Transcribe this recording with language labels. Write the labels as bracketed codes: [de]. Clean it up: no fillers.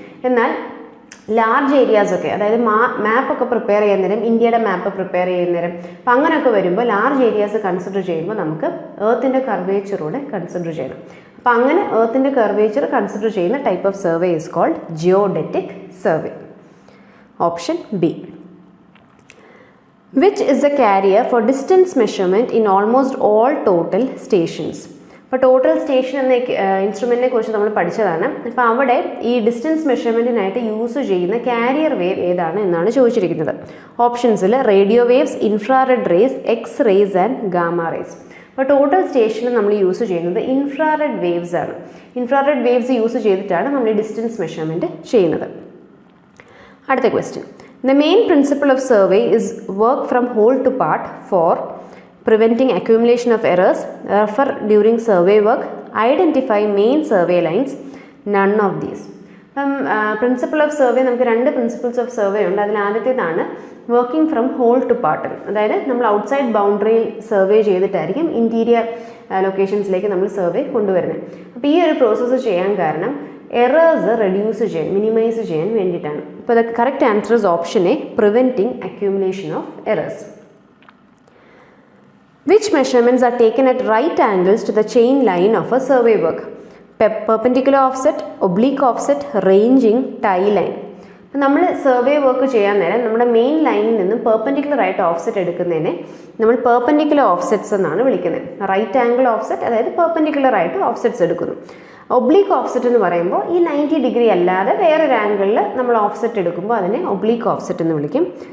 [ml] എന്നാൽ ലാർജ് ഏരിയാസൊക്കെ, അതായത് മാപ്പൊക്കെ പ്രിപ്പയർ ചെയ്യുന്ന നേരം, ഇന്ത്യയുടെ മാപ്പ് പ്രിപ്പയർ ചെയ്യുന്ന നേരം, അപ്പം അങ്ങനെയൊക്കെ വരുമ്പോൾ ലാർജ് ഏരിയാസ് കൺസിഡർ ചെയ്യുമ്പോൾ നമുക്ക് എർത്തിൻ്റെ കർവേച്ചറൂടെ കൺസിഡർ ചെയ്യണം. അപ്പം അങ്ങനെ എർത്തിൻ്റെ കർവേച്ചർ കൺസിഡർ ചെയ്യുന്ന [en] Type of survey is called geodetic survey. Option B. Which is the carrier for distance measurement in almost all total stations? [ml] അപ്പോൾ ടോട്ടൽ സ്റ്റേഷൻ എന്ന ഇൻസ്ട്രുമെൻറ്റിനെ കുറിച്ച് നമ്മൾ പഠിച്ചതാണ്. അപ്പോൾ അവിടെ ഈ ഡിസ്റ്റൻസ് മെഷർമെൻറ്റിനായിട്ട് യൂസ് ചെയ്യുന്ന കാരിയർ വേവ് ഏതാണ് എന്നാണ് ചോദിച്ചിരിക്കുന്നത്. ഓപ്ഷൻസിൽ radio waves, infrared raise, X race and gamma rays. അപ്പോൾ ടോട്ടൽ സ്റ്റേഷനിൽ നമ്മൾ യൂസ് ചെയ്യുന്നത് ഇൻഫ്രാറെഡ് വേവ്സ് ആണ്. ഇൻഫ്രാറെഡ് വേവ്സ് യൂസ് ചെയ്തിട്ടാണ് നമ്മൾ ഈ ഡിസ്റ്റൻസ് മെഷർമെൻറ്റ് ചെയ്യുന്നത്. അടുത്ത question. [en] The main principle of survey is work from whole to part for preventing accumulation of errors, refer during survey work, identify main survey lines, none of these. [ml] Principle of survey നമുക്ക് 2 principles of survey ഉണ്ട്. അതിൽ ആദ്യത്തേതാണ് working from whole to part. അതായത് നമ്മൾ outside ബൗണ്ടറിയിൽ survey ചെയ്തിട്ടായിരിക്കും interior ലൊക്കേഷൻസിലേക്ക് നമ്മൾ survey കൊണ്ടുവരുന്നത്. അപ്പോൾ ഈ ഒരു പ്രോസസ്സ് ചെയ്യാൻ കാരണം എറേഴ്സ് റെഡ്യൂസ് ചെയ്യാൻ, മിനിമൈസ് ചെയ്യാൻ വേണ്ടിയിട്ടാണ്. അപ്പോൾ [en] The correct answer is option A, preventing accumulation of errors. Which measurements are taken at right angles to the chain line of a survey work? Perpendicular offset, oblique offset, ranging, tie line. [ml] അപ്പോൾ നമ്മൾ survey work ചെയ്യാൻ നേരം നമ്മുടെ main ലൈനിൽ നിന്നും perpendicular ആയിട്ട് offset എടുക്കുന്നതിനെ നമ്മൾ perpendicular offsets എന്നാണ് വിളിക്കുന്നത്. റൈറ്റ് ആംഗിൾ ഓഫ്സെറ്റ്, അതായത് പെർപെൻഡിക്കുലർ ആയിട്ട് ഓഫ്സെറ്റ്സ് എടുക്കുന്നു. ഒബ്ലീക്ക് ഓഫ്സെറ്റ് എന്ന് പറയുമ്പോൾ ഈ 90 ഡിഗ്രി അല്ലാതെ വേറൊരു ആംഗിളിൽ നമ്മൾ ഓഫ്സെറ്റ് എടുക്കുമ്പോൾ അതിനെ ഒബ്ലീക്ക് ഓഫ്സെറ്റ് എന്ന് വിളിക്കും.